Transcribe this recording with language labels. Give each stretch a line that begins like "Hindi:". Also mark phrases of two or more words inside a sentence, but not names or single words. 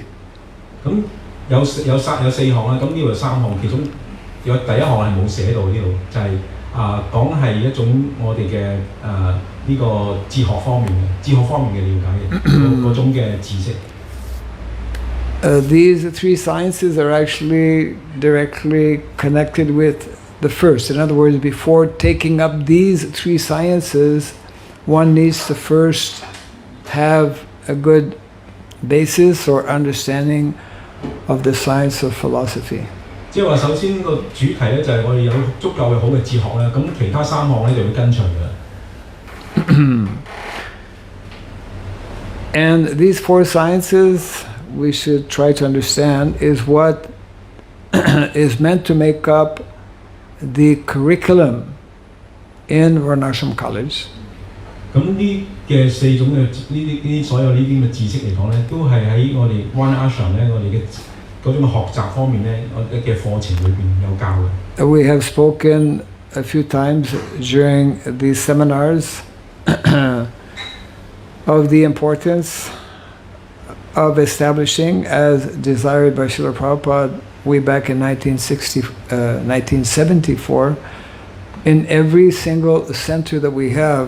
Cantonese: 咁有4項啦，咁呢度3項，其中有第1項係冇寫到呢度，就係講係一種我哋嘅呢個哲學方面嘅了解嘅嗰種嘅知識。
English: These 3 sciences are actually directly connected with the first. In other words, before taking up these 3 sciences, one needs to first have a good basis or understanding of the science of philosophy.
Cantonese: 即係話，首先個主題咧就係我哋有足夠嘅好嘅哲學啦，咁其他3項咧就會跟隨㗎。
English: And these 4 sciences, we should try to understand, is what is meant to make up the curriculum in Varnashram College.
Cantonese: 咁呢嘅四種嘅呢啲所有呢啲嘅知識嚟講咧，都係喺我哋 One Ashram 咧，我哋嘅嗰種學習方面咧，我哋嘅課程裏邊有教嘅。
English: We have spoken a few times during these seminars of the importance of establishing, as desired by Srila Prabhupada way back in 1974, in every single center that we have.